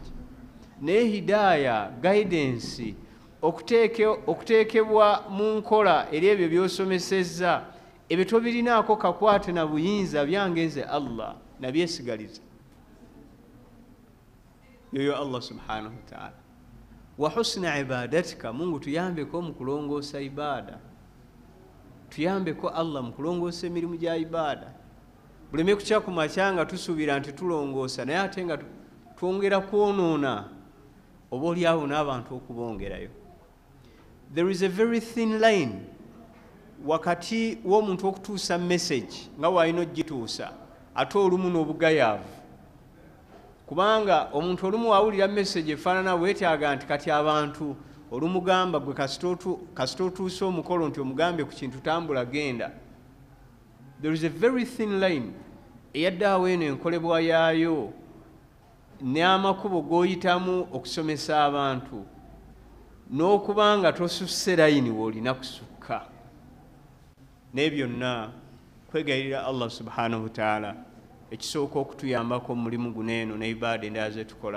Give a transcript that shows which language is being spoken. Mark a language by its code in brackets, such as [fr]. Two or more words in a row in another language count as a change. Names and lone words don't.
[lg] Naye hidaaya, guidance, okuteekebwa mu nkola eri ebyo by'osomesezza, ebyo tobirinaako kakwate na buyinza byange nze Allah nabyesigaliza. Yoyo Allah [ar] سبحانه وتعالى. وحسن عبادتك, [lg] Mungu tuyambeko mu kulongoosa ibada, tuyambeko Allah mu kulongoosa emirimu gya ibada. Buleme kukya ku makya nga tusuubira nti tulongoosa naye ate nga twongera kwonoona, oba oliawo n'abantu okubongerayo. [en] There is a very thin line [lg] wakati w'omuntu okutuusa message nga waalina ogituusa ate olumu n'obugayaavu. Kubanga omuntu olumu wawulira message efaanana weetaaga nti kati abantu olumugamba gwe kasita otuusa omukolo nti omugambe ku kintu tambula genda. [en] There is a very thin line [lg] eyaddaawo eno enkolebwa yaayo n'amakubo g'oyitamu okusomesa abantu n'okubanga tosusse layini w'olina kusukka. Naye byonna kwegayirira Allah [ar] سبحانه وتعالى [lg] ekisooka okutuyambako mu mulimu guno eno ne ibaada endala ze tukola.